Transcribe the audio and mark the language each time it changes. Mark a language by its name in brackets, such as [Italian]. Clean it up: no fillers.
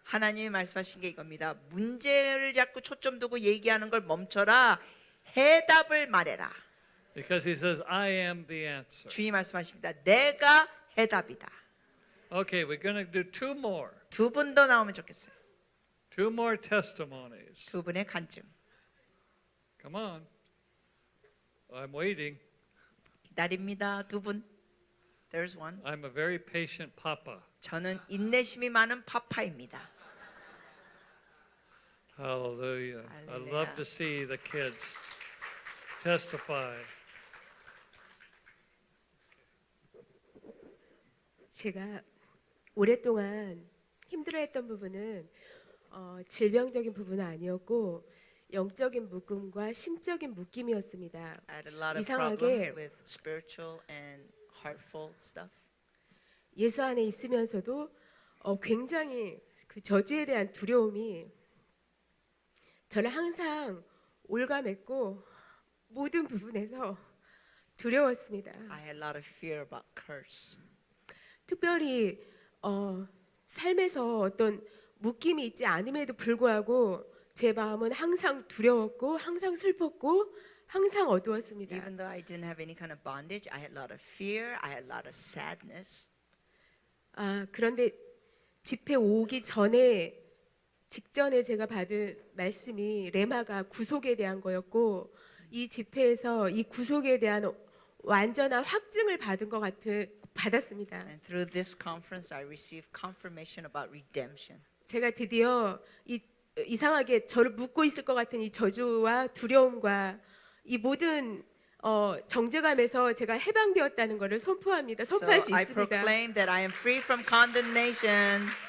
[Korean] 하나님이 말씀하신 게 이겁니다. 문제를 자꾸 초점 두고 얘기하는 걸 멈춰라. 해답을 말해라. [English] Because He says, I am the answer. [Korean] 주님 말씀하십니다. 내가 해답이다. [English] Okay, we're going to do two more. [Korean] 두 분 더 나오면 좋겠어요. [English] Two more testimonies. [Korean] 두 분의 간증 [English] Come on. I'm waiting. [Korean] 기다립니다. 두 분. [English] There's one. I'm a very patient papa. [Korean] 저는 인내심이 많은 파파입니다. [English] Hallelujah. I Hallelujah. love to see the kids testify. [Korean] 제가 오랫동안 힘들어했던 부분은 질병적인 부분은 아니었고 영적인 묶음과 심적인 묶임이었습니다. [English] I had a lot of [Korean] 이상하게- [English] problem with spiritual and heartful stuff. [Korean] 예수 안에 있으면서도 굉장히 그 저주에 대한 두려움이 저를 항상 올가맸고 모든 부분에서 두려웠습니다. [English] I had a lot of fear about curse. [Korean] 특별히 삶에서 어떤 묶임이 있지 않음에도 불구하고 제 마음은 항상 두려웠고 항상 슬펐고 항상 어두웠습니다. [English] Even though I didn't have any kind of bondage, I had a lot of fear, I had a lot of sadness. [Korean] 그런데 집회 오기 전에 직전에 제가 받은 말씀이 레마가 구속에 대한 거였고 이 집회에서 이 구속에 대한 완전한 확증을 받았습니다. [English] And through this conference, I received confirmation about redemption. [Korean] 제가 드디어 이상하게 저를 묶고 있을 것 같은 이 저주와 두려움과 이 모든 정죄감에서 제가 해방되었다는 것을 선포합니다. [English] So [Korean] 선포할 수 [English] I [Korean] 있습니다. [English] proclaim that I am free from condemnation.